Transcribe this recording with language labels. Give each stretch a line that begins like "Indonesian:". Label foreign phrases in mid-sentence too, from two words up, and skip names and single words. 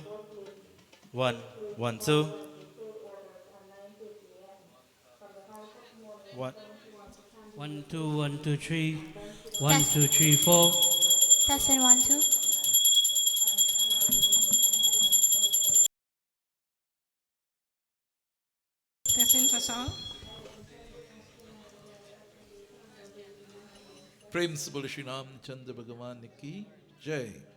English: One, one, two. One. 1, 2, 1, 2, 3. 1, 2, 3, 4. Testing 1, 2. Testing for sound.
Hindi: प्रेम से बोले श्री रामचंद्र भगवान की जय.